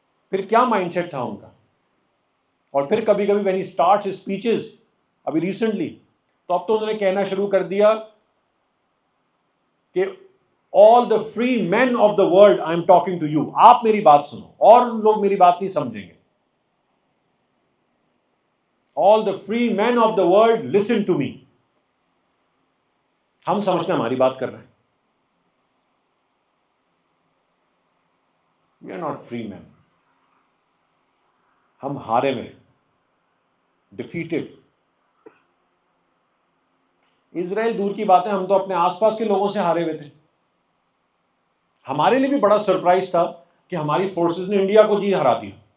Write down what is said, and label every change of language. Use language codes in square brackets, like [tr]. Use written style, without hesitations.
[ur] پھر کیا mind set تھا ان کا؟ اور پھر کبھی کبھی [en] when he starts his speeches, [ur] ابھی ریسنٹلی, تو اب تو انہوں نے کہنا شروع کر دیا کہ [en] all the free men of the world I am talking to you. [ur] آپ میری بات سنو, اور لوگ میری بات نہیں سمجھیں گے. [en] All the free men of the world listen to me. [ur] ہم سمجھتے ہیں ہماری بات کر رہے ہیں. [en] We are not free men. [ur] ہم ہارے میں, ڈیفیٹڈ. اسرائیل دور کی باتیں, ہم تو اپنے آس پاس کے لوگوں سے ہارے ہوئے تھے. ہمارے لیے بھی بڑا سرپرائز تھا کہ ہماری فورسز نے انڈیا کو جی ہرا دیا.